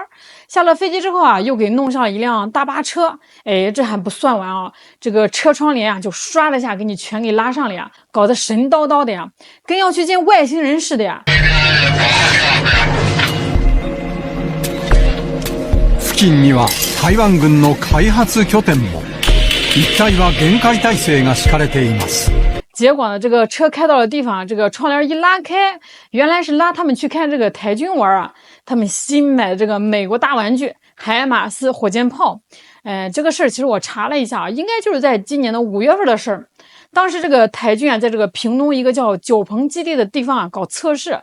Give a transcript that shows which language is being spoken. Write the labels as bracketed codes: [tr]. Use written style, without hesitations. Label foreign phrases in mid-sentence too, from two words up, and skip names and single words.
[zh] 下了飞机之后又给弄上一辆大巴车。哎，这还不算完这个车窗帘就唰的一下给你全给拉上了搞得神叨叨的跟要去见外星人似的 [ja] 付近には台湾軍の開発拠点も。一帯は厳戒態勢が敷かれています。 [zh] 结果呢，这个车开到的地方，这个窗帘一拉开，原来是拉他们去看这个台军玩他们新买的这个美国大玩具海马斯火箭炮。这个事儿其实我查了一下应该就是在今年的5月份的事儿。当时这个台军在这个屏东一个叫九鹏基地的地方搞测试。